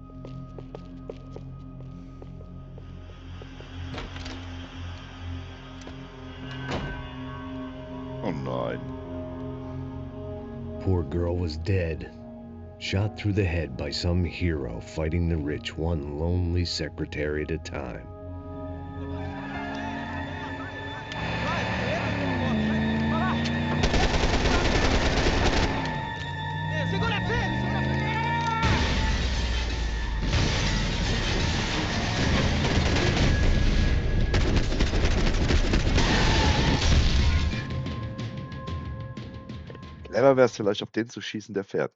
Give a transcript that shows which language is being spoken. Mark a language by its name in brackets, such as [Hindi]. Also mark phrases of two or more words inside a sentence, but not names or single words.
[German] Oh nein. [English] Poor girl was dead. Shot through the head by some hero fighting the rich one lonely secretary at a time. [Portuguese] Segura firme, segura firme. [German] Clever wäre es vielleicht, auf den zu schießen, der fährt.